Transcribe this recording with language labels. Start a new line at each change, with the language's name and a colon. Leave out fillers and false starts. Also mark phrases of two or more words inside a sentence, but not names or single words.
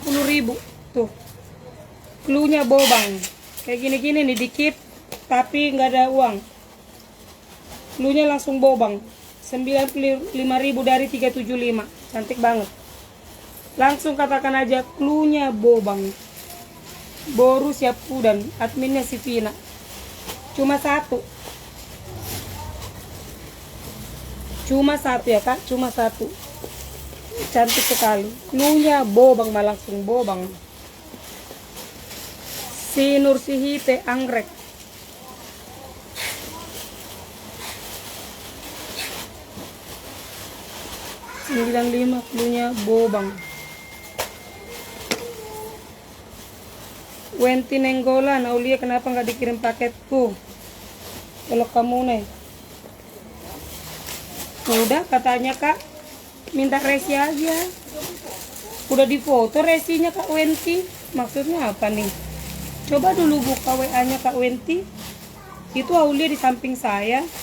Indonesian: Tuh, cluenya bobang. Kayak gini-gini nih dikit, tapi nggak ada uang. Cluenya langsung bobang. 95.000 dari 375. Cantik banget. Langsung katakan aja cluenya bobang. Borussia Pudan, adminnya si Vina. Cuma satu. Cuma satu ya kak, cuma satu. Cantik sekali. Cluenya bobang, malah langsung bobang. Si Nursihite Anggrek. Lima cluenya bobang. Wenti Nenggolan, Aulia kenapa nggak dikirim paketku? Kalau kamu nih. Udah katanya kak, minta resi aja. Udah difoto resinya kak Wenti. Maksudnya apa nih? Coba dulu buka WA-nya kak Wenti. Itu Aulia di samping saya.